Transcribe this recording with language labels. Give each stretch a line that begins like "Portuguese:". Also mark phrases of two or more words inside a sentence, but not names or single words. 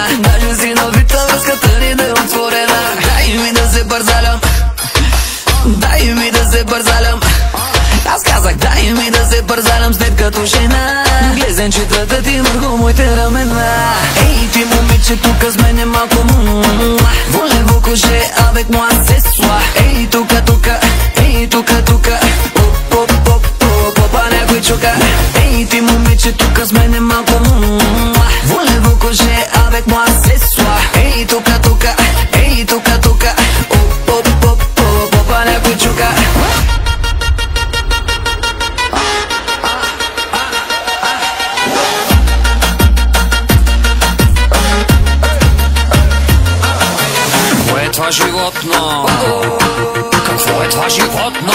Bulgarian: Даже си навита връзката ни да е отворена. Дай ми да се бързалям, Аз казах, дай ми да се бързалям след като жена. Глезенчетата ти върху моите рамена. Ей, ти момиче тука с мене малко
French: Voulez-vous coucher avec moi ce soir?
Bulgarian: Ей, тука, ей, тука Попа някой чука. Ей, ти момиче тука с мене малко
French: Voulez-vous coucher avec moi ce soir?
Bulgarian: Ей, тука, ей, тука Попа някой чука. Това животно, какво е това животно?